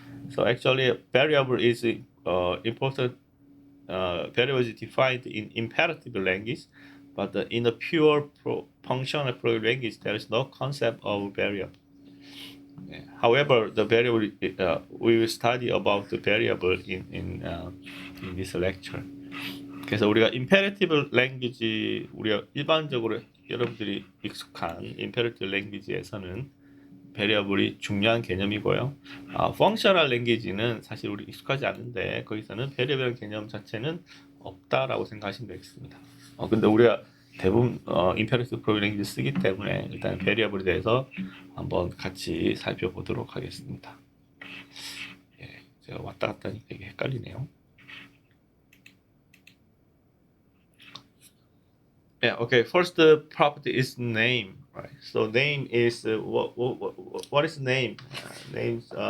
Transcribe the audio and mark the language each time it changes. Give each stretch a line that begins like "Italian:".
English: So actually, a variable is important. Variable is defined in imperative language, but in a pure functional program language, there is no concept of variable. However, the variable we will study about the variable in this lecture.
Korean: 그래서 우리가 imperative language, 우리가 일반적으로 여러분들이 익숙한 imperative language에서는 variable이 중요한 개념이고요. functional language는 사실 우리 익숙하지 않은데 거기서는 variable 개념 자체는 없다라고 생각하시면 되겠습니다. 근데 우리가 대부분 imperative program language 쓰기 때문에 일단 variable에 대해서 한번 같이 살펴보도록 하겠습니다. 예, 제가 왔다 갔다 하니까 이게 헷갈리네요.
English: Yeah, okay. First, the property is name, right? So name is what is name? Names.